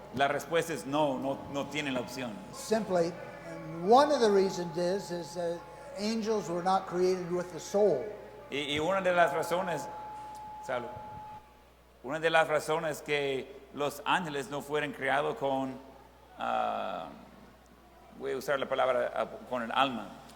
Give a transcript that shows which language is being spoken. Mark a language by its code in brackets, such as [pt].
[es] La respuesta es no tienen la opción. [en] Simply, One of the reasons is angels were not created with the soul. [es] Y una de las razones, salud, una de las razones que los ángeles no fueron creados con, voy a usar la palabra con el alma.